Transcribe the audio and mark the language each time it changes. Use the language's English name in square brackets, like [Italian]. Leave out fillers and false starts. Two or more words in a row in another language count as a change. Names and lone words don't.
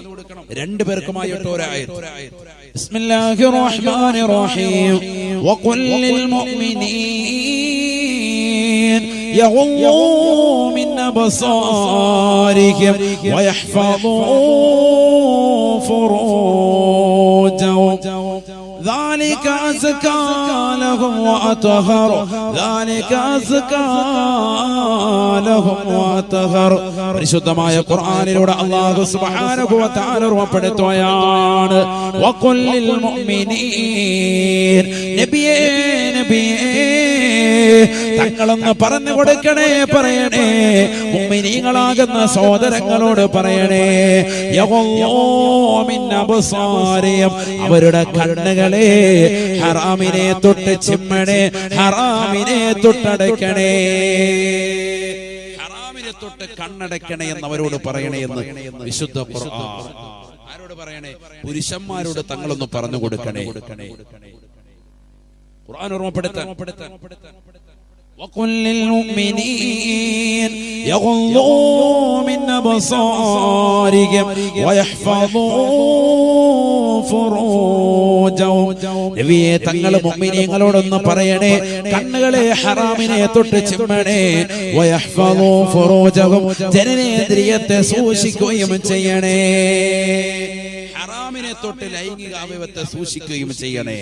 [Malayalam] രണ്ടുപേർക്കുമായിട്ട് ഒരായത്ത്. [Arabic] بسم الله الرحمن الرحيم وقل للمؤمنين يغضوا من أبصارهم ويحفظوا فروجهم ذلك أزكى لهم وأطهر ذلك أزكى لهم وأطهر. [Malayalam] പരിശുദ്ധമായ ഖുർആനിലൂടെ [Arabic] الله سبحانه وتعالى [Malayalam] ഓർമ്മപ്പെടുത്തുകയാണ് [Arabic] وقل للمؤمنين, [Malayalam] നബിയേ തങ്ങളൊന്ന് പറഞ്ഞു കൊടുക്കണേ, പറയണേ, മുഅ്മിനീങ്ങളാകുന്ന സഹോദരങ്ങളോട് പറയണേ, [Arabic] يغضوا من أبصارهم, [Malayalam] അവരുടെ കണ്ണുകളെ ഹറാമിനെ തൊട്ട് ചിമ്മണേ, ഹറാമിനെ തൊട്ടടയ്ക്കണേ, ഹറാമിനെ തൊട്ട് കണ്ണടയ്ക്കണേ എന്നവരോട് പറയണേ എന്ന് വിശുദ്ധ ഖുർആൻ. ആരോട് പറയണേ? പുരുഷന്മാരോട് തങ്ങളൊന്ന് പറഞ്ഞു കൊടുക്കണേ. [Arabic] ഖുർആൻ ഓർമ്മപ്പെടുത്താൻ وقل للمؤمنين يغضوا من أبصارهم ويحفظوا فروجهم. [Malayalam] നബിയേ തങ്ങൾ മുഅ്മിനീങ്ങളോടൊന്ന് പറയണേ, കണ്ണുകളെ ഹറാമിനെ തൊട്ട് ചിമ്മണേ, [Arabic] ويحفظوا فروجهم, [Malayalam] ജനനേന്ദ്രിയത്തെ സൂക്ഷിക്കുകയും ചെയ്യണേ, ഹറാമിനെ തൊട്ട് ലൈംഗിക അവയവത്തെ സൂക്ഷിക്കുകയും ചെയ്യണേ.